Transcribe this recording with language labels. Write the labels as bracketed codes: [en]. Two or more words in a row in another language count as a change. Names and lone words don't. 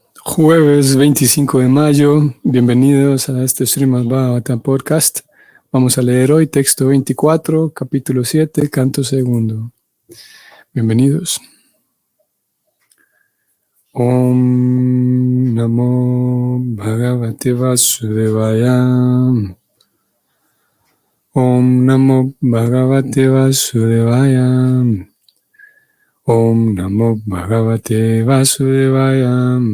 [es] Jueves 25 de mayo, bienvenidos a este Srimad Bhagavatam Podcast. Vamos a leer hoy texto 24, capítulo 7, canto segundo. Bienvenidos. [sa] ॐ नमो भगवते वासुदेवाय. ॐ नमो भगवते वासुदेवाय. ॐ नमो भगवते वासुदेवाय.